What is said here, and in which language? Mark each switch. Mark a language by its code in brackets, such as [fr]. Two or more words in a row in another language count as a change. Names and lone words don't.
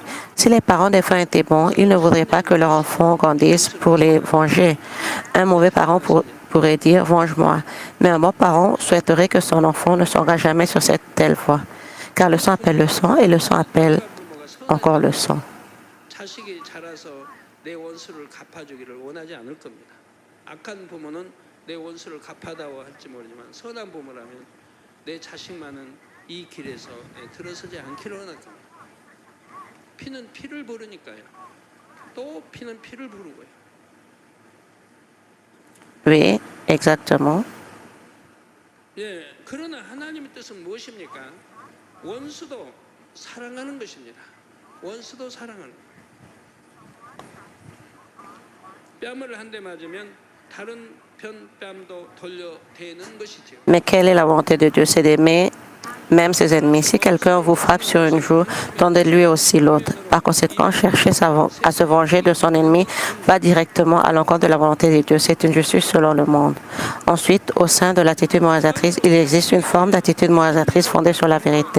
[fr] Si les parents des fois étaient bons, ils ne voudraient pas que leur enfant grandisse pour les venger. Un mauvais parent pourrait dire « venge-moi », mais un bon parent souhaiterait que son enfant ne s'engage jamais sur cette telle voie, car le sang appelle le sang et le sang appelle encore le sang. [ko] 자식이 자라서 내 원수를 갚아주기를 원하지 않을 겁니다. 악한 부모는 내 원수를 갚아다오 할지 모르지만 선한 부모라면 내 자식만은 이 길에서 들어서지 않기를 원할 겁니다. 피는 피를 부르니까요. 또 피는 피를 부르고요. [fr] Oui, exactement. [ko] 예, 그러나 하나님의 뜻은 무엇입니까? 원수도 사랑하는 것입니다. 원수도 사랑하는 것. 뺨을 한 대 맞으면 다른 편 뺨도 돌려대는 것이죠. [fr] Mais quelle est la volonté de Dieu? C'est d'aimer même ses ennemis. Si quelqu'un vous frappe sur une joue, tendez-lui aussi l'autre. Par conséquent, chercher à se venger de son ennemi va directement à l'encontre de la volonté de Dieu. C'est une justice selon le monde. Ensuite, au sein de l'attitude moralisatrice, il existe une forme d'attitude moralisatrice fondée sur la vérité.